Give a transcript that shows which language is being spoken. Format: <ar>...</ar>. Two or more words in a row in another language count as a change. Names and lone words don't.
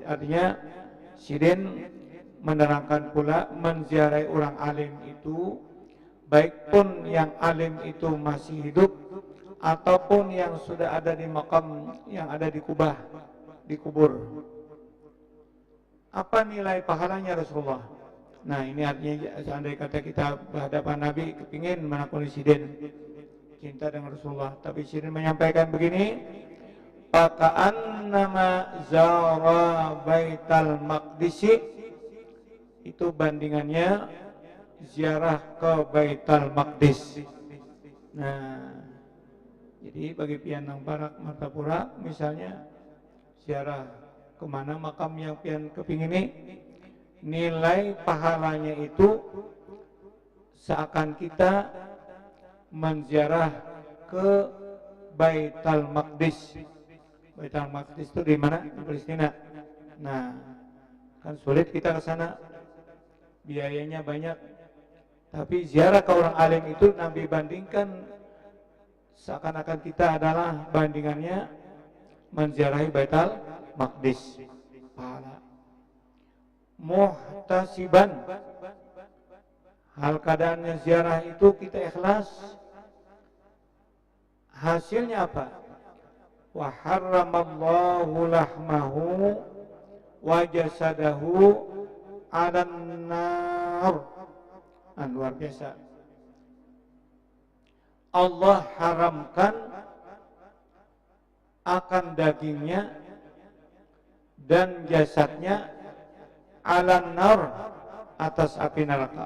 <id>Artinya Sidin menerangkan pula menziarahi orang alim itu baik pun yang alim itu masih hidup ataupun yang sudah ada di makam, yang ada di kubah, di kubur. Apa nilai pahalanya Rasulullah? Nah, ini artinya seandainya kata kita berhadapan Nabi kepingin menakuni Sidin cinta dengan Rasulullah, tapi Sidin menyampaikan begini,</id> <ar>فكأنما زار بيت المقدس,</ar> <id>itu bandingannya ziarah ke Baitul Maqdis. Nah, jadi bagi pian nang Barak Martapura misalnya ziarah kemana makam yang pian kepingin ini, nilai pahalanya itu seakan kita menziarah ke Baitul Maqdis. Baitul Maqdis itu di mana? Di Palestina. Nah, kan sulit kita ke sana, biayanya banyak. Tapi ziarah ke orang alim itu Nabi bandingkan seakan-akan kita adalah bandingannya menziarahi Baitul Maqdis. Pahala. Muhtasiban, hal keadaannya ziarah itu kita ikhlas. Hasilnya apa?</id> <ar>وحرم الله لحمه وجسده على النار.</ar> <id>Luar biasa. Allah haramkan akan dagingnya dan jasadnya</id> <ar>على النار,</ar> <id>atas api neraka.</id>